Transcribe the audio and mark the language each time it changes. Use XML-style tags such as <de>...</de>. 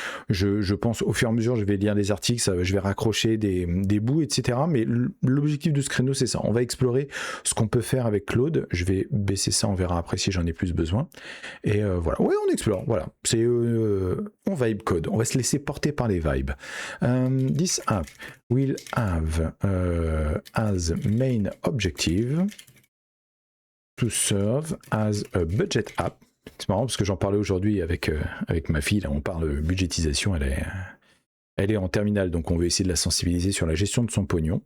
<fr>Je pense au fur et à mesure, je vais lire des articles, je vais raccrocher des bouts, etc. Mais l'objectif de ce créneau, c'est ça. On va explorer ce qu'on peut faire avec Claude. Je vais baisser ça, on verra après si j'en ai plus besoin. Et voilà, ouais, on explore. Voilà, c'est on vibe code. On va se laisser porter par les vibes.</fr> <en>This app will have as main objective to serve as a budget app.</en> <fr>C'est marrant parce que j'en parlais aujourd'hui avec ma fille, là on parle budgétisation, elle est en terminale, donc on veut essayer de la sensibiliser sur la gestion de son pognon.</fr>